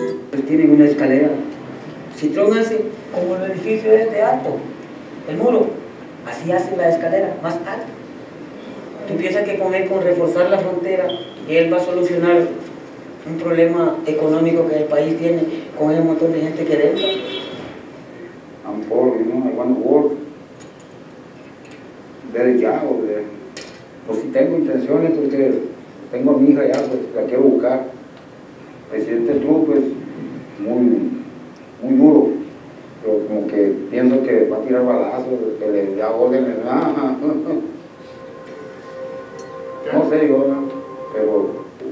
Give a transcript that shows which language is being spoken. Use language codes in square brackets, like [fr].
[es] Pues tienen una escalera. Citrón hace como el edificio este alto, el muro, así hace la escalera, más alta. ¿Tú piensas que con reforzar la frontera, él va a solucionar un problema económico que el país tiene con el montón de gente que entra? [en] I'm poor, you know, I want to work. [es] Ver ya, pues si tengo intenciones porque tengo a mi hija ya, pues la quiero buscar. Presidente Trump, pues, muy duro, pero como que pienso que va a tirar balazos, que le da órdenes, no sé yo, pero...